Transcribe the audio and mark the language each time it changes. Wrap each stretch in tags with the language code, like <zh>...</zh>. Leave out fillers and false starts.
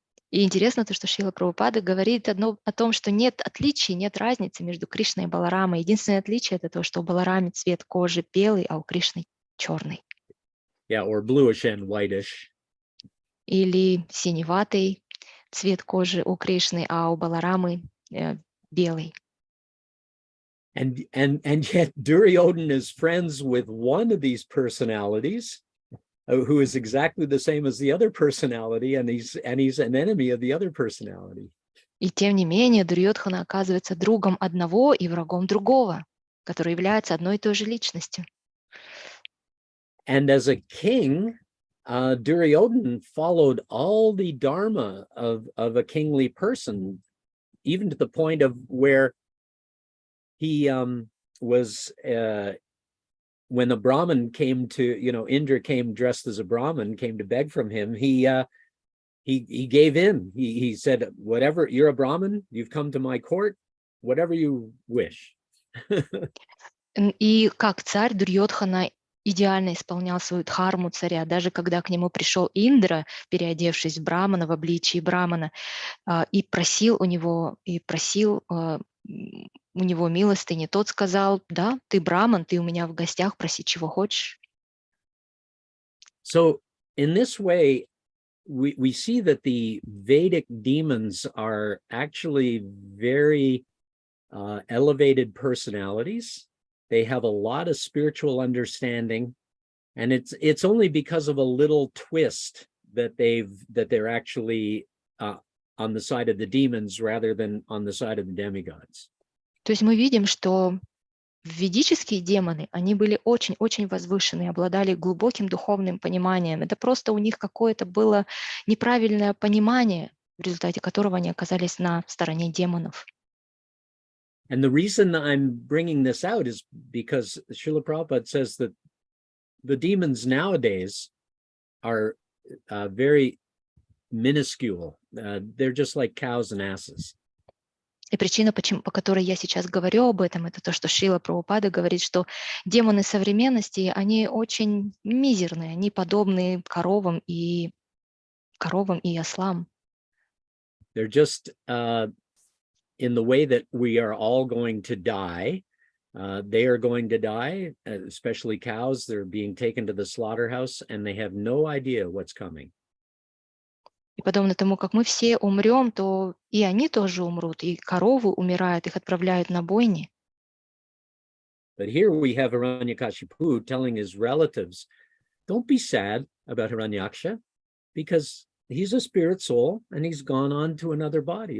<ru>И интересно то, что Шрила Прабхупада говорит о том, что нет отличий, нет разницы между Кришной и Баларамой. Единственное отличие это то, что у Балараме цвет кожи белый, а у Кришны черный.</ru> <en>Yeah, or bluish and whitish.</en> <ru>Или синеватый цвет кожи у Кришны, а у Баларамы белый.</ru> <en>And yet Duryodhana is friends with one of these personalities, who is exactly the same as the other personality, and he's an enemy of the other personality.</en> <ru>И тем не менее Дурьодхана оказывается другом одного и врагом другого, который является одной и той же личностью.</ru> <en>And as a king, Duryodhana followed all the dharma of a kingly person, even to the point of where he was when the Brahmin came to, Indra came dressed as a Brahmin, came to beg from him, he gave in. He said, whatever, you're a Brahmin, you've come to my court, whatever you wish.</en> <ru>И как царь Дурьодхана идеально исполнял свою дхарму царя, даже когда к нему пришел Индра, переодевшись в брамана, в обличии брамана, и просил у него милостыни, тот сказал: да, ты браман, ты у меня в гостях, проси, чего хочешь.</ru> <en>So in this way, we see that the Vedic demons are actually very elevated personalities. They have a lot of spiritual understanding, and it's only because of a little twist that they're actually on the side of the demons rather than on the side of the demigods.</en> <ru>То есть мы видим, что ведические демоны, они были очень-очень возвышены, обладали глубоким духовным пониманием. Это просто у них какое-то было неправильное понимание, в результате которого они оказались на стороне демонов.</ru> <en>And the reason I'm bringing this out is because Srila Prabhupada says that the demons nowadays are very minuscule. They're just like cows and asses.</en> <ru>И причина, по которой я сейчас говорю об этом, это то, что Шрила Прабхупада говорит, что демоны современности, они очень мизерные, они подобны коровам и ослам.</ru> <en>They're just in the way that we are all going to die. They are going to die, especially cows. They're being taken to the slaughterhouse, and they have no idea what's coming.</en> <ru>И подобно тому, как мы все умрем, то и они тоже умрут, и коровы умирают, их отправляют на бойни.</ru> <en>But here we have Hiranyakashipu telling his relatives, don't be sad about Hiranyaksha, because he's a spirit soul, and he's gone on to another body.</en>